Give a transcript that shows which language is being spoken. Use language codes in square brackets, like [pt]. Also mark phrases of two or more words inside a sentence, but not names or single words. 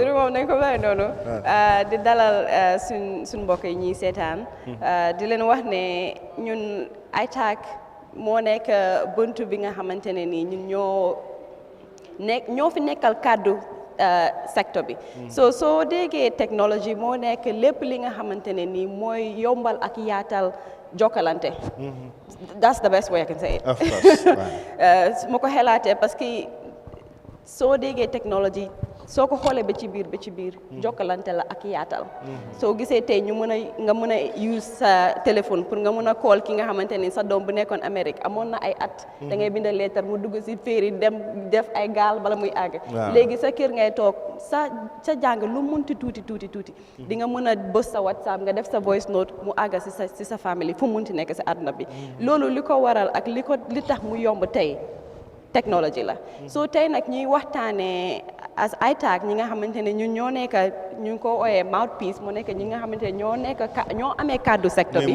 [wo] tur bi moom nañ ko bàyyi noonu di dalal suñ mbokk yi ñuy seetaan di leen wax ne ñun Itag moo nekk buntu bi nga xamante ne nii ñun ñoo fi nekkal kàddu secteur bi soo déggee technologie moo nekk lépp li nga xamante ne nii mooy yombal ak yaatal jokkalante [en] that's the best way I can say it of course [wo] ma ko xelaatee [fr] parce que [wo] soo déggee technologie soo ko xoolee ba ci biir jokkalante la ak yaatal soo gisee tey ñu nga mën a use sa téléphone pour nga mën a call ki nga xamante ni sa doom bu nekkoon Amérique amoon na ay at da ngay bind lettre mu dugg si féeri dem def ay gaal bala muy àgg léegi sa kër ngay toog sa jàng lu munti tuuti di nga mën a bës sa WhatsApp nga def sa voice note mu àgg si sa famille fu munti nekk si àdduna bi loolu li ko waral ak li tax mu yomb tey technology la so tey nag ñuy waxtaanee as Itag ñi nga xamante ne ñun ñoo nekk ñu ngi ko ooyee mouthpiece mu nekk ñi nga xamante ne ñoo amee kàddu secteur bi.